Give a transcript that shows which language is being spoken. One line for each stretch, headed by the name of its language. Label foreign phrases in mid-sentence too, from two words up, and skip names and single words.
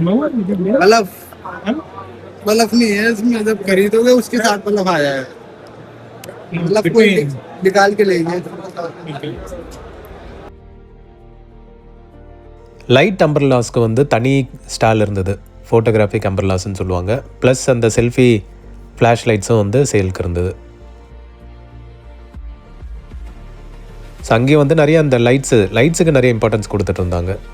Hindi: बल्ब बल्ब नहीं है इसमें, जब खरीदोगे उसके साथ बल्ब आ जाएगा, बल्ब को निकाल के लेंगे.
English: light umbrellas
Tamil: வந்து தனி ஸ்டால் இருந்தது,
English: photographic umbrellas
Tamil: சொல்லுவாங்க. ப்ளஸ் அந்த
English: selfie flash lights
Tamil: வந்து சேலுக்கு இருந்தது. ஸோ அங்கேயும் வந்து நிறைய அந்த லைட்ஸுக்கு நிறைய இம்பார்ட்டன்ஸ் கொடுத்துட்டு இருந்தாங்க.